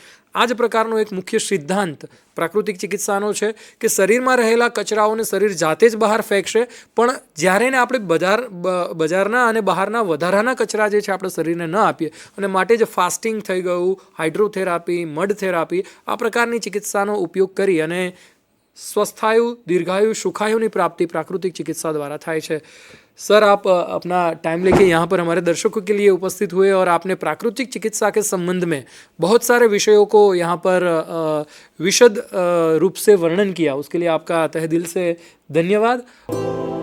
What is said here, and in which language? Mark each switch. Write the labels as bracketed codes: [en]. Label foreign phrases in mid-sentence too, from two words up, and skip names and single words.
[gu] આ જ પ્રકારનો એક મુખ્ય સિદ્ધાંત પ્રાકૃતિક ચિકિત્સાનો છે કે શરીરમાં રહેલા કચરાઓને શરીર જાતે જ બહાર ફેંકશે, પણ જ્યારે એને આપણે બજારના અને બહારના વધારાના કચરા જે છે આપણે શરીરને ન આપીએ અને માટે જ ફાસ્ટિંગ થઈ ગયું, [en] hydrotherapy, mud therapy, [gu] આ પ્રકારની ચિકિત્સાનો ઉપયોગ કરી અને [hi] स्वस्थायु, दीर्घायु, सुखायु की प्राप्ति प्राकृतिक चिकित्सा द्वारा थाय है. सर, आप अपना टाइम लेके यहाँ पर हमारे दर्शकों के लिए उपस्थित हुए और आपने प्राकृतिक चिकित्सा के संबंध में बहुत सारे विषयों को यहाँ पर विशद रूप से वर्णन किया, उसके लिए आपका तहे दिल से धन्यवाद.